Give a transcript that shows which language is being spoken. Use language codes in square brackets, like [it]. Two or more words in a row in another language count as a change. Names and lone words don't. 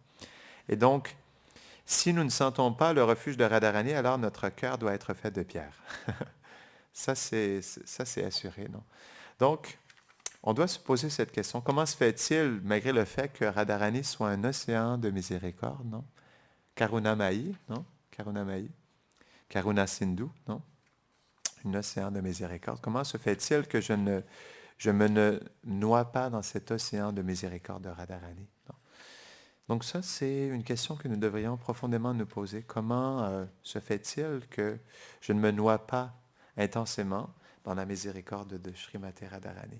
[fr] Et donc, si nous ne sentons pas le refuge de Radharani, alors notre cœur doit être fait de pierre. Ça, c'est assuré. Non? Donc, on doit se poser cette question. Comment se fait-il, malgré le fait que Radharani soit un océan de miséricorde, non? [sa] Karunamai, non? Karunamai. Karuna Sindhu, [fr] non? Un océan de miséricorde. Comment se fait-il que je me ne noie pas dans cet océan de miséricorde de Radharani? Non? Donc ça, c'est une question que nous devrions profondément nous poser. Comment se fait-il que je ne me noie pas intensément dans la miséricorde de Srimati Radharani?